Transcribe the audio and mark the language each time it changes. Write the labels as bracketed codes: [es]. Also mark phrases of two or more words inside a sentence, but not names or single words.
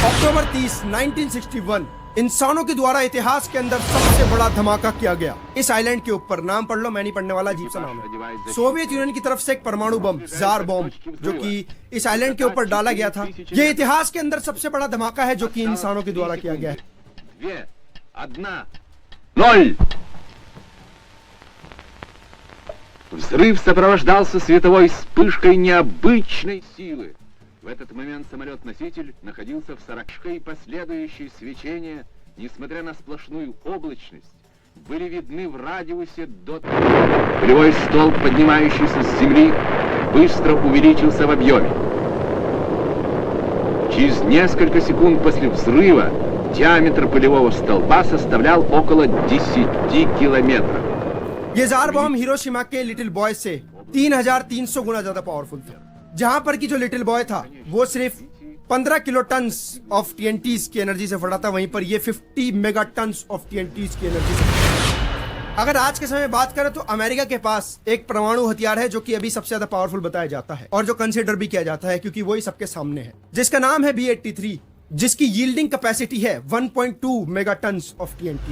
[hi] अक्टूबर 30, 1961 इंसानों के द्वारा इतिहास के अंदर सबसे बड़ा धमाका किया गया इस आइलैंड के ऊपर। नाम पढ़ लो, मैं नहीं पढ़ने वाला, अजीब सा नाम है। सोवियत यूनियन की तरफ से एक परमाणु बम, जार बॉम्ब, जो कि इस आइलैंड के ऊपर डाला गया था। ये इतिहास के अंदर सबसे बड़ा धमाका है जो कि इंसानों के द्वारा किया गया है। 0. [ru] Взрыв сопровождался световой вспышкой необычной силы. В этот момент самолет-носитель находился в 40 и последующие свечения, несмотря на сплошную облачность, были видны в радиусе до... Полевой столб, поднимающийся с земли, быстро увеличился в объеме. Через несколько секунд после взрыва диаметр полевого столба составлял около 10 километров. [hi] ये जार बॉम्ब हिरोशिमा के लिटिल बॉय से 3,300 गुना ज्यादा पावरफुल था। जहां पर कि जो लिटिल बॉय था वो सिर्फ 15 [en] kilo ton of TNTs [hi] की एनर्जी से फटा था, वहीं पर ये 50 [en] mega ton of TNTs [hi] की एनर्जी से फटा। अगर आज के समय में बात करें तो अमेरिका के पास एक परमाणु हथियार है जो कि अभी सबसे ज्यादा पावरफुल बताया जाता है और जो कंसिडर भी किया जाता है, क्योंकि वही सबके सामने है, जिसका नाम है B-83, जिसकी [en] yielding capacity [hi] है 1.2 [en] mega ton of TNT.